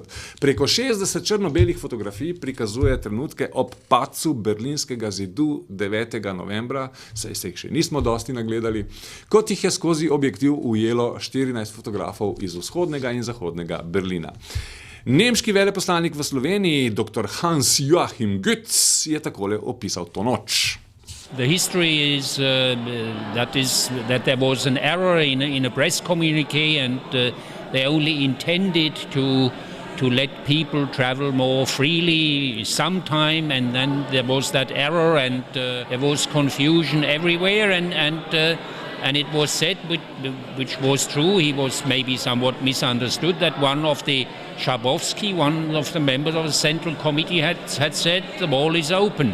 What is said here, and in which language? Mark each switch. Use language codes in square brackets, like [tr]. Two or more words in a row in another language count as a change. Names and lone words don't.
[sl] Preko 60 črno-belih fotografij prikazuje trenutke ob padcu berlinskega zidu 9. novembra, saj se jih še nismo dosti nagledali, kot jih je skozi objektiv ujelo 14 fotografov iz vzhodnega in zahodnega Berlina. Nemški veleposlanik v Sloveniji, dr. Hans-Joachim Götz, je takole opisal to noč. [en] The history is that there was an error in a press communique, and they only intended to let people travel more freely sometime, and then there was that error, and there was confusion everywhere, and it was said, which was true, he was maybe somewhat misunderstood, that one of the Schabowski, one of the members of the Central Committee had said the wall is open.